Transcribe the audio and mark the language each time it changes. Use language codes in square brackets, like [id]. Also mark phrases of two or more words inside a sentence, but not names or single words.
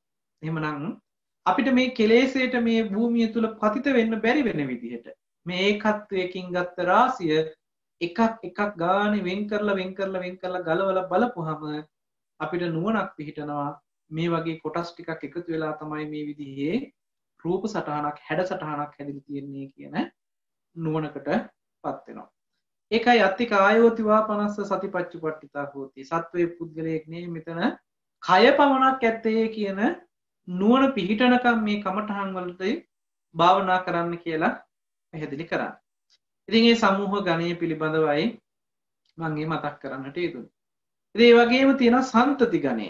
[si] එහෙමනම් අපිට මේ කෙලෙසේට මේ භූමිය තුල පතිත වෙන්න බැරි වෙන විදිහට මේ ඒකත්වයකින් ගත්ත රාශිය එකක් එකක් ගානේ වෙන් කරලා ගලවලා බලපුවහම අපිට නුවණක් පිහිටනවා මේ වගේ කොටස් ටිකක් එකතු වෙලා තමයි මේ විදිහේ රූප සටහනක් හැඩ සටහනක් හැදිලා තියෙන්නේ කියන නුවණකටපත් වෙනවා. [pi] ඒකයි අත්ති කායෝති වාපනස්ස සතිපච්චුපට්ඨිතා හෝති. [si] සත්වයේ පුද්ගලයෙක් නෙමෙයි මෙතන කය පමණක් ඇත්තේ කියන නුවණ පිහිටනකම් මේ කමඨහන් වලට භාවනා කරන්න කියලා පැහැදිලි කරා. ඉතින් මේ සමූහ ගණය පිළිබඳවයි මම මේ මතක් කරන්නට යෙදුනේ. ඉතින් ඒ වගේම තියෙනවා සන්තති ගණය.